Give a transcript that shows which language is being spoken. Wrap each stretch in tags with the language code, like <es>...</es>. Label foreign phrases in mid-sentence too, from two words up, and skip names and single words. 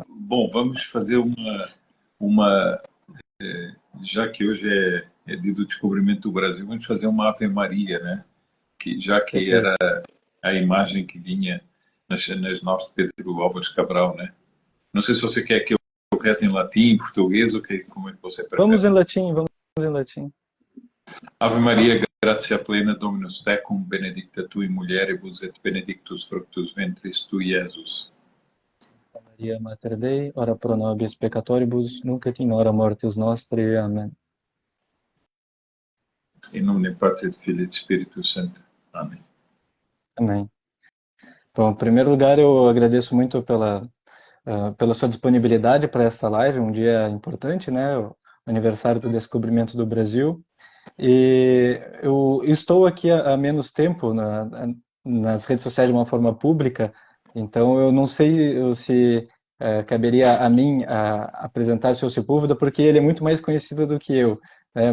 <pt>Bom, vamos fazer uma já que hoje é dia do descobrimento do Brasil, vamos fazer uma Ave Maria, né? Já que era perfeito. a imagem que vinha nas nós de Pedro Álvares Cabral, né? Não sei se você quer que eu reze em latim, português, ou como é que você prefere. Vamos em latim.</pt> <la>Ave Maria, gratia plena, Dominus tecum, benedicta tu in mulieribus, et benedictus fructus ventris tui, Iesus. Maria Mater Dei, ora pro nobis peccatoribus, nunc et in hora mortis nostri.</la> <pt>Amém.</pt> <la>In nomine Patris et Filii et Spiritus Sancti.</la> <pt>Amém. Amém. Bom, em primeiro lugar, eu agradeço muito pela sua disponibilidade para essa live, um dia importante, né? O aniversário do descobrimento do Brasil. E eu estou aqui há menos tempo nas redes sociais de uma forma pública, então eu não sei se caberia a mim apresentar o seu Sepúlveda, porque ele é muito mais conhecido do que eu, né?</pt>